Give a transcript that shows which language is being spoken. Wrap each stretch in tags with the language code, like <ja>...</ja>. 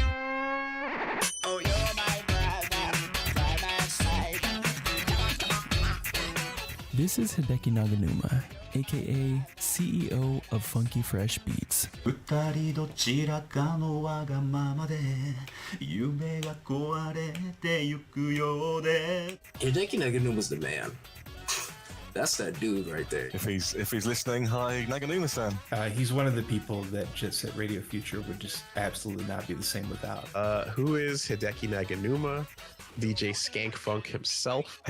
<en>Oh, you're my brother, by my side. This is Hideki Naganuma, aka CEO of Funky Fresh Beats.</en> <ja>二人どちらかのわがままで夢が壊れてゆくようで</ja> <en>Hideki Naganuma's the man. That's that dude right there. If he's listening, hi Naganuma-san. He's one of the people that Jet Set Radio Future would just absolutely not be the same without. Who is Hideki Naganuma? DJ Skank Funk himself.</en>